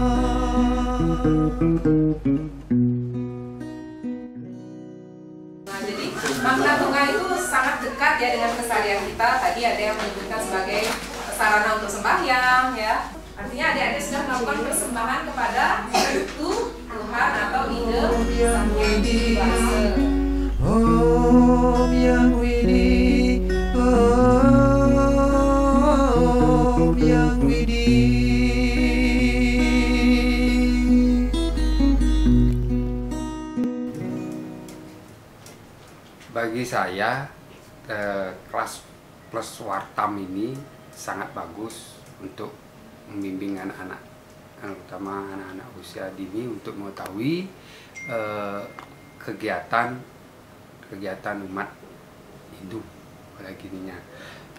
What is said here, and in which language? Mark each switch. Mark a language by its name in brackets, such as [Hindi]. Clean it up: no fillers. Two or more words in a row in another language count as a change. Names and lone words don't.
[Indonesian] Nah, jadi makna bunga itu sangat dekat ya dengan keseharian kita. Tadi ada yang menyebutkan sebagai sarana untuk sembahyang ya. Artinya adik-adik sudah melakukan persembahan kepada Tuhan atau ide Sang Hyang Widi Wasa. Om yang widi, Om yang widi. Bagi saya kelas plus Wartam ini sangat bagus untuk membimbing anak-anak, terutama anak-anak usia dini untuk mengetahui kegiatan umat Hindu pada gininya.